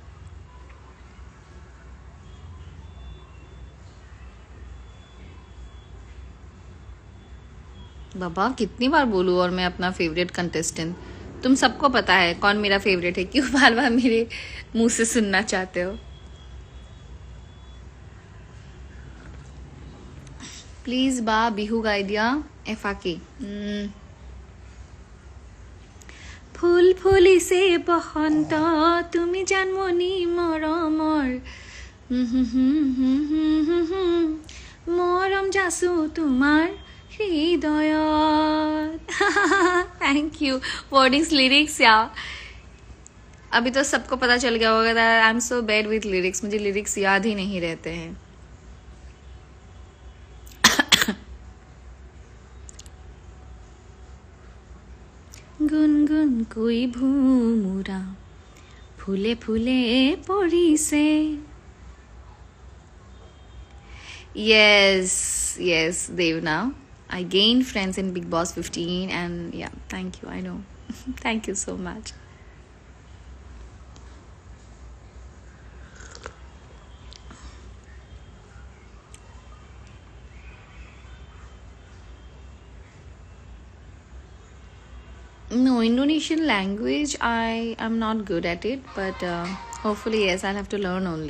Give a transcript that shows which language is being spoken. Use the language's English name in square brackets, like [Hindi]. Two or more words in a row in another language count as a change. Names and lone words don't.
[Hindi] बाबा कितनी बार बोलूँ और मैं अपना [English] favorite contestant. [Hindi] तुम सबको पता है कौन मेरा फेवरेट है, क्यों बार बार मेरे मुंह से सुनना चाहते हो. [Assamese] প্লীজ বা বিহু গাই দিয়া এফাঁকি. ফুল ফুলিছে বসন্ত, তুমি জানমনি মৰমৰ. মৰম যাচো তোমাৰ हृदयत. [English] thank you. wordings lyrics [Hindi] या अभी तो सबको पता चल गया होगा. [English] I am so bad with lyrics. [Hindi] मुझे लिरिक्स याद ही नहीं रहते हैं. [Assamese] গুনগুন কৈ ভোমোৰা ফুলে ফুলে পৰিছে. [English] Yes, yes, Devna. I gained friends in Big Boss 15 and yeah, thank you. I know. Thank you so much. No, Indonesian language, I am not good at it, but hopefully, yes, I'll have to learn only.